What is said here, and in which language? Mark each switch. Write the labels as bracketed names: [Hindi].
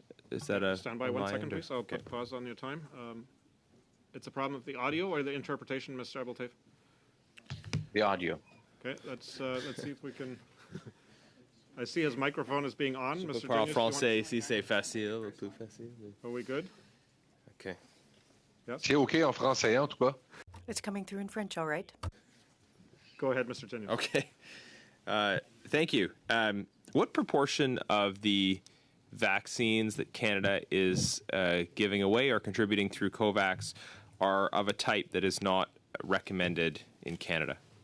[English] Is that a... Stand by 1 second, please. I'll put pause on your time. It's a problem with the audio or the interpretation, Mr. Abeltaif? The audio. Okay, let's see if we can... I see his microphone is being on. Mr. [French] Parle [English] Genuis, [French] français, si c'est facile, plus facile. [English] Are we good? Okay. Yes? [French] C'est OK en français, en tout cas. [English] It's coming through in French, all right. Go ahead, Mr. Genuis. Okay. Thank you. What proportion of the vaccines that Canada is giving away or contributing through COVAX are of a type that is not recommended in Canada?